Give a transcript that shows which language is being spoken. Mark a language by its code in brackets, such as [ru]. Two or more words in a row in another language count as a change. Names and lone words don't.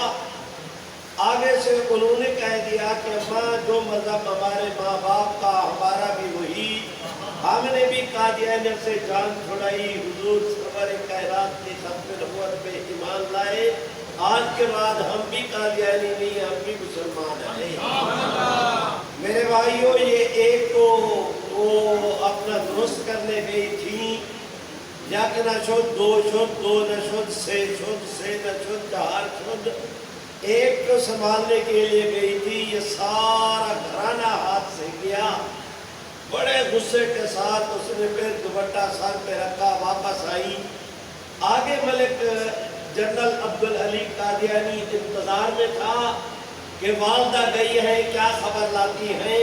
[ur] آگے سے انہوں نے کہہ دیا کہ ماں جو مذہب ہمارے ماں باپ کا ہمارا بھی وہی، ہم نے بھی قادیانیت سے جان چھڑائی، حضور سرور کائنات کی ختم نبوت پہ ایمان لائے، آج کے بعد ہم بھی قادیانی نہیں، ہم بھی مسلمان ہیں۔ میرے بھائیوں، یہ ایک تو وہ اپنا درست کرنے گئی تھی، [fa] یک نشد، دو شد، دو نشد، سے شد، سے نشد، چار شد. [ur] ایک کو سنبھالنے کے لیے گئی تھی، یہ سارا گھرانہ ہاتھ سے گیا. بڑے غصے کے ساتھ اس نے پھر دوپٹہ سر پہ رکھا، واپس آئی. آگے ملک جنرل عبدالعلی قادیانی انتظار میں تھا کہ والدہ گئی ہے، کیا خبر لاتی ہیں.